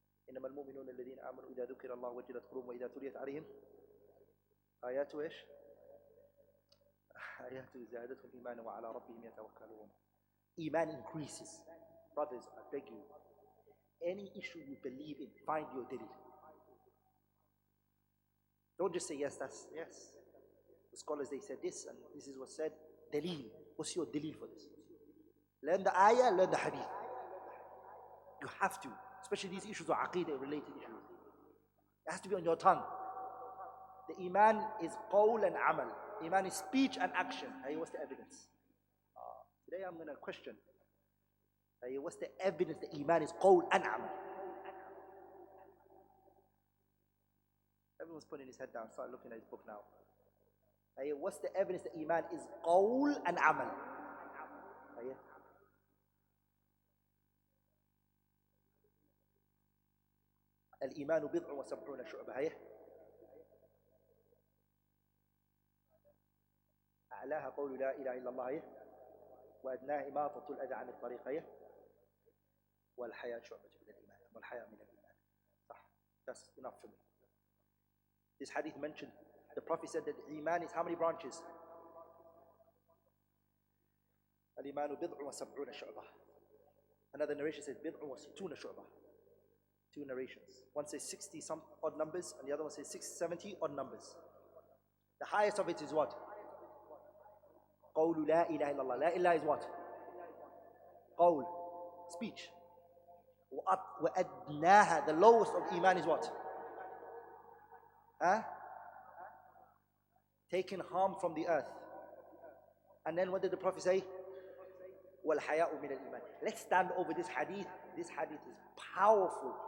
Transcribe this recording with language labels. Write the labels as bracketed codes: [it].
[ar] إنما المؤمنون الذين آمنوا إذا ذكر الله وجلت قلوبهم وإذا تليت عليهم آياته إيش؟ آياته زادتهم إيمانا وعلى ربهم يتوكلون. [en] Iman increases. Brothers, I beg you. Any issue you believe in, find your dalil. Don't just say, yes, that's, yes. The scholars, they said this, and this is what's said. Dalil. What's your dalil for this? Learn the ayah, learn the hadith. You have to. Especially these issues are aqeedah related issues. It has to be on your tongue. The iman is qawl and amal. Iman is speech and action. Hey, what's the evidence? Today I'm going to question. Hey, what's the evidence that iman is qawl and amal? Everyone's putting his head down. Start looking at his book now. Hey, what's the evidence that iman is qawl and amal? [ar] Hey, الإيمان بضع وسبعون شعبة. هي أعلاها قول لا إله إلا الله. هي وأدناها إماطة الأذى عن الطريق. هي والحياة شعبة من الإيمان. والحياة من الإيمان. صح. [en] That's enough for me. This hadith mentioned, the Prophet said that Iman is how many branches? [ar] الإيمان بضع وسبعون شعبة. [en] Another narration says [ar] بضع وستون شعبة. [en] Two narrations. One says 60 some odd numbers, and the other one says 70 odd numbers. The highest of it is what? [ar] قول لا إله إلا الله. لا إله [en] is what? قول, speech. وأدناها, the lowest of iman is what? Taking harm from the earth. And then what did the Prophet say? [ar] وَالْحَيَاءُ مِنَ الْإِيمَانِ. [en] Let's stand over this hadith. This hadith is powerful.